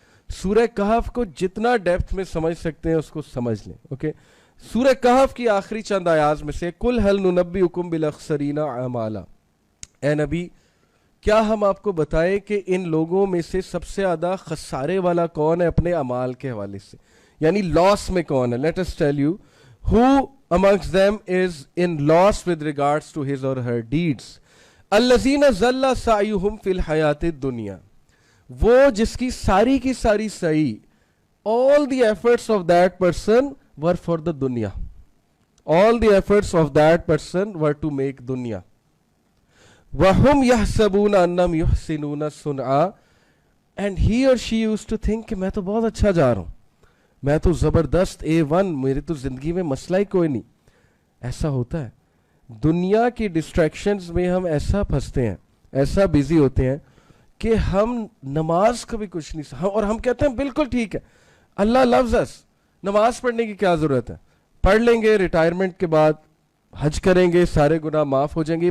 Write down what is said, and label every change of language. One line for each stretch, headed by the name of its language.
Urdu: سورہ کہف کو جتنا ڈیپتھ میں سمجھ سکتے ہیں اس کو سمجھ لیں. اوکے, سورہ کہف کی آخری چند آیات میں سے,
Arabic: قل هل ننبئکم بالاخسرین اعمالا,
Urdu: اے نبی کیا ہم آپ کو بتائیں کہ ان لوگوں میں سے سب سے زیادہ خسارے والا کون ہے اپنے اعمال کے حوالے سے, یعنی لاس میں کون ہے.
English: Let us tell you who amongst them is in loss with regards to his or her deeds.
Arabic: الذین ضل سعیہم فی الحیات الدنیا,
Urdu: وہ جس کی ساری سعی,
English: all the efforts of that person were for the dunya, all the efforts of that person were to make dunya.
Arabic: وَهُمْ يَحْسَبُونَ أَنَّمْ يُحْسِنُونَ صُنْعًا,
English: and he or she used to think
Urdu: کہ میں تو بہت اچھا جا رہا ہوں, میں تو زبردست A1, میری تو زندگی میں مسئلہ ہی کوئی نہیں. ایسا ہوتا ہے دنیا کی ڈسٹریکشنز میں, ہم ایسا پھنستے ہیں, ایسا بیزی ہوتے ہیں کہ ہم نماز کا بھی کچھ نہیں, اور ہم کہتے ہیں بالکل ٹھیک ہے,
English: Allah loves us,
Urdu: نماز پڑھنے کی کیا ضرورت ہے, پڑھ لیں گے, ریٹائرمنٹ کے بعد حج کریں گے, سارے گناہ معاف ہو جائیں گے.